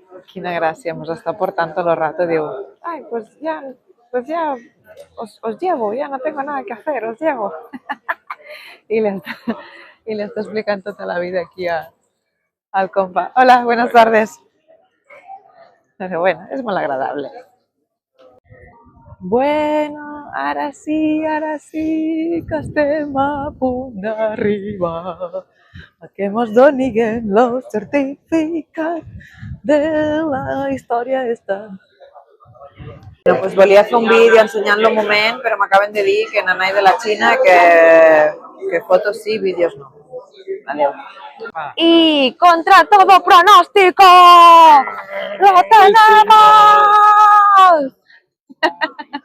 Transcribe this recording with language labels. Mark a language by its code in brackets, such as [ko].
[ca] Quina gràcia, ens està portant tot el rato, diu, [es] ay, pues ya os llevo, ya no tengo nada que hacer, os llevo. Y le está explicando toda la vida aquí al compa. Hola, buenas tardes. Pero bueno, es muy agradable. [ca] Bueno, ara sí, que estem a punt d'arribar. A que mos doniguen los certificats de la història esta. Bueno, pues volia fer un vídeo ensenyant-lo un moment, però m'acaben de dir que nanai de la Xina que fotos sí, vídeos no. Adeu. [es] Y contra todo pronóstico, ¡lo tenemos!